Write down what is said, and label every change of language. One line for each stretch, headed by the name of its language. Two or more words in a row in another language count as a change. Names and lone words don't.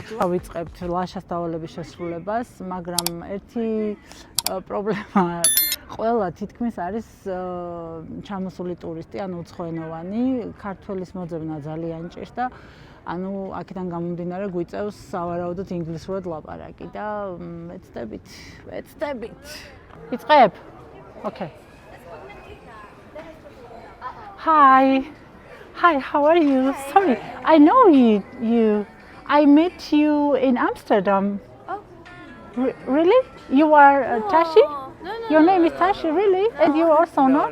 Georgian: ვიწყებთ ლაშას დავალების შესრულებას, მაგრამ ერთი პრობლემა ყველა თითქმის არის ჩამოსული ტურისტი, ანუ უცხოენოვანი, ქართველის მოძებნა ძალიან ჭირს და ანუ აქედან გამომდინარე გვიწევს სავარაუდოდ ინგლისურად ლაპარაკი და ვეცდებით. ვიწყებ?
English: Okay. Hi. Hi, how are you? Sorry, I know you. I met you in Amsterdam. Oh. Really? You are Tashi? No, Your name is Tashi, really? And you also know?